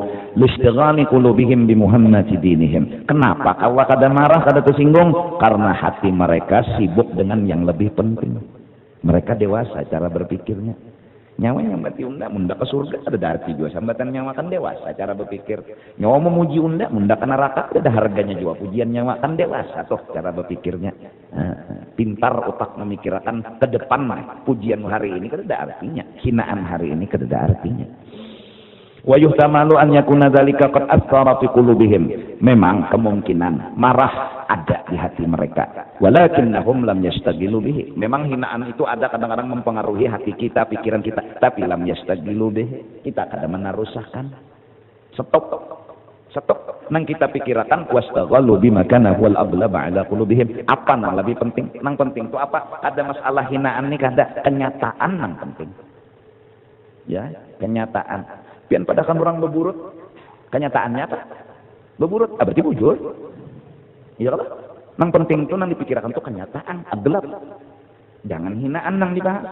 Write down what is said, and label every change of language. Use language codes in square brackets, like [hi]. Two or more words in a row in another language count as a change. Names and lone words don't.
[ar] لاستغناء قلوبهم بمهمات دينهم. [id] Kenapa kawa kada marah, kada tersinggung? Karena hati mereka sibuk dengan yang lebih penting. [bjn] Mereka dewasa cara berpikirnya. Nyawa nyambati unda ke surga ada arti juga. Sambatan nyawa kan dewasa cara berpikir. Nyawa memuji unda ke neraka ada harganya juga. Pujian nyawa kan dewasa toh cara berpikirnya. Pintar otak memikirkan ke depan mah. [id] Pujian hari ini kan ada artinya. Hinaan hari ini kan ada artinya. [ar] ويحتمل أن يكون ذلك قد أثر في قلوبهم. [id] Memang kemungkinan marah ada di hati mereka. [ar] ولكنهم لم يشتغلوا به. [id] Memang hinaan itu ada kadang-kadang mempengaruhi hati kita, pikiran kita, tapi [ar] لم يشتغلوا به. [id] Kita kadang menarusahkan. Stop. Nang kita pikirkan [ar] واشتغلوا بما كان هو الأغلب على قلوبهم. [bjn] Apa nang lebih penting? Nang penting itu apa? Ada masalah hinaan nih kada, kenyataan nang penting. [id] Ya, kenyataan. [bjn] Pian padahal orang beburut, kenyataannya apa? Beburut, berarti bujur. Iya kan? Nang penting itu nang dipikirkan tuh kenyataan, aglab. Jangan hinaan nang dibahas.